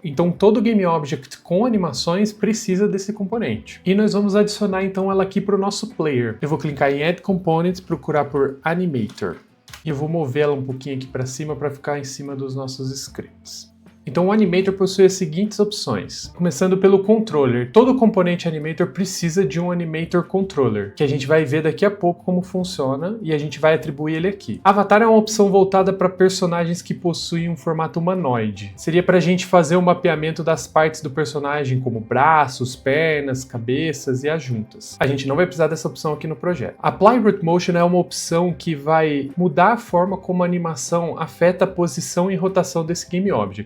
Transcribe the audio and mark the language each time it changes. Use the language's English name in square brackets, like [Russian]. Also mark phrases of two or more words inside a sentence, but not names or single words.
[Portuguese] Então todo [English] Game Object [Portuguese] com animações precisa desse componente. E nós vamos adicionar então ela aqui para o nosso player. Eu vou clicar em [English] Add Components, [Portuguese] procurar por Animator. E eu vou mover ela um pouquinho aqui para cima para ficar em cima dos nossos scripts. Então o Animator possui as seguintes opções. Começando pelo Controller. Todo componente Animator precisa de um [English] Animator Controller, [Portuguese] que a gente vai ver daqui a pouco como funciona e a gente vai atribuir ele aqui. Avatar é uma opção voltada para personagens que possuem um formato humanoide. Seria para a gente fazer o mapeamento das partes do personagem, como braços, pernas, cabeças e as juntas. A gente não vai precisar dessa opção aqui no projeto. [English] Apply Root Motion [Portuguese] é uma opção que vai mudar a forma como a animação afeta a posição e rotação desse [English] Game Object.